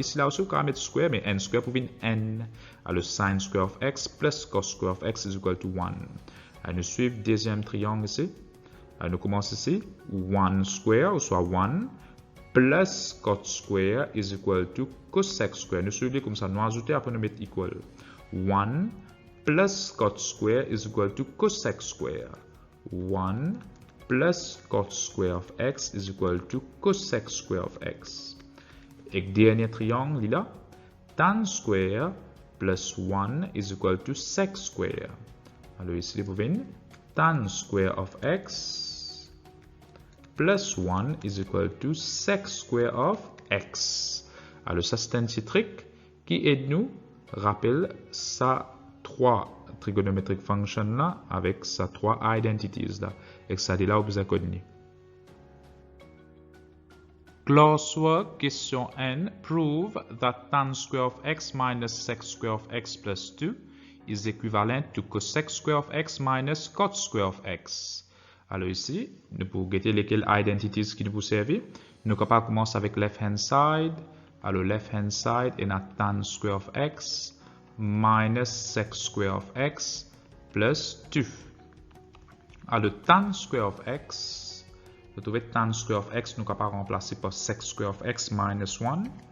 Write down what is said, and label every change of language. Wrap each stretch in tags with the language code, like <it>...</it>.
<fr>Ici, là aussi, on peut mettre</fr> <en>square, mais n square pour venir n. Alors, sin square of x plus cos square of x is equal to 1.</en> <fr>Alors, nous suivons le deuxième triangle ici. Alors, nous commençons ici, 1 square, ou soit 1,</fr> <en>plus cot square is equal to cosec square.</en> <fr>Nous suivons comme ça, nous ajoutons, après nous mettons equal.</fr> <en>1 plus cot square is equal to cosec square. 1 plus cot square of x is equal to cosec square of x.</en> <fr>Et dernier triangle, là,</fr> <en>tan square plus 1 is equal to sec square.</en> <fr>Alors ici, vous voyez,</fr> <en>tan square of x plus 1 is equal to sec square of x.</en> <fr>Alors ça, c'est un petit truc qui aide nous, rappelle ça, trois trigonometric function là avec sa trois identities là. Et ça dit là où vous avez connu.</fr> <en>Classwork, question N. Prove that tan square of x minus sec square of x plus 2 is equivalent to cosec square of x minus cot square of x.</en> <fr>Alors ici, nous pouvons guetter lesquelles identities qui nous peuvent servir. Nous sommes capables de commencer avec left hand side. Alors left hand side est na tan square of x minus sec square of x plus 2. Alors tan square of x, vous trouvez tan square of x, nous sommes capables de remplacer par sec square of x minus 1.</fr>